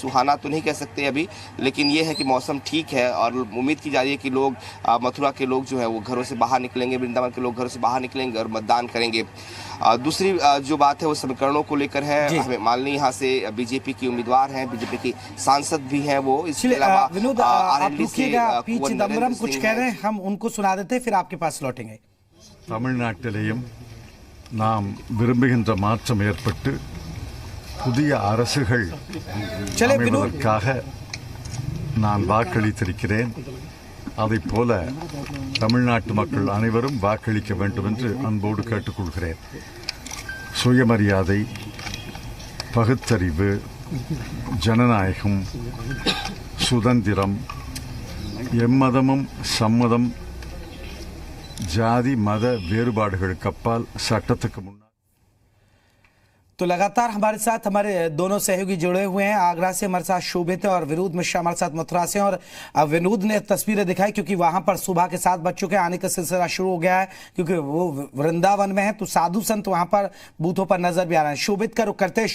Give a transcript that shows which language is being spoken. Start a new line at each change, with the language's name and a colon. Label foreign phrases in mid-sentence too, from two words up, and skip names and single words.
Hindi: सुहाना तो नहीं कह सकते अभी, लेकिन ये है कि मौसम ठीक है और उम्मीद की जा रही है कि लोग मथुरा के लोग जो है वो घरों से बाहर निकलेंगे, वृंदावन के लोग घरों से बाहर निकलेंगे और मतदान करेंगे। दूसरी जो बात है वो समीकरणों को लेकर है। हमें मालनी यहाँ से बीजेपी की उम्मीदवार हैं, बीजेपी की सांसद भी हैं वो। इसके अलावा विनोद, पी चिदम्बरम कुछ कह रहे हैं, हम उनको सुना देते फिर आपके पास लौटेंगे।
Tamil: தமிழ்நாட்டிலேயும் நாம் விரும்புகின்ற மாற்றம் ஏற்பட்டு புதிய அரசுகள் அமைவதற்காக நான் வாக்களித்திருக்கிறேன். அதைப் போல தமிழ்நாட்டு மக்கள் அனைவரும் வாக்களிக்க வேண்டும் என்று அன்போடு கேட்டுக்கொள்கிறேன். சுயமரியாதை, பகுத்தறிவு, ஜனநாயகம், சுதந்திரம், எம்மதமும் சம்மதம், ஜாதி மத வேறுபாடுகளுக்கு அப்பால் சட்டத்துக்கு முன்னால்
Hindi: तो लगातार हमारे साथ हमारे दोनों सहयोगी जुड़े हुए हैं। आगरा से हमारे साथ शोभित है और विनोद मिश्रा हमारे साथ मथुरा से। और विनोद ने तस्वीरें दिखाई क्योंकि वहां पर सुबह के 7 बज चुके हैं, आने का सिलसिला शुरू हो गया है क्योंकि वो वृंदावन में है, तो साधु संत वहां पर बूथों पर नजर भी आ रहे हैं। शोभित का रुख करते हैं।